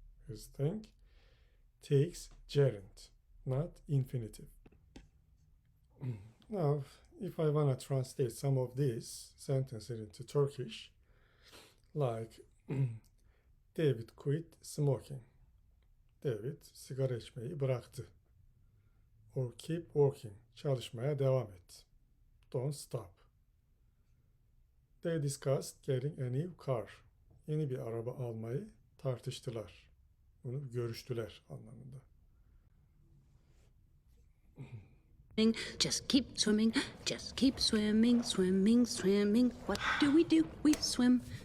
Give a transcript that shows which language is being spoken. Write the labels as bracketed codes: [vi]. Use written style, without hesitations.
[en] Because think takes gerund, not infinitive. Now, if I want to translate some of these sentences into Turkish, like David quit smoking. [tr] David sigara içmeyi bıraktı. [en] Or keep working. [tr] Çalışmaya devam et. [en] Don't stop. They discussed getting a new car. [tr] Yeni bir araba almayı tartıştılar. Bunu görüştüler anlamında. [en] Just keep swimming, just keep swimming, swimming, swimming. What do? We swim.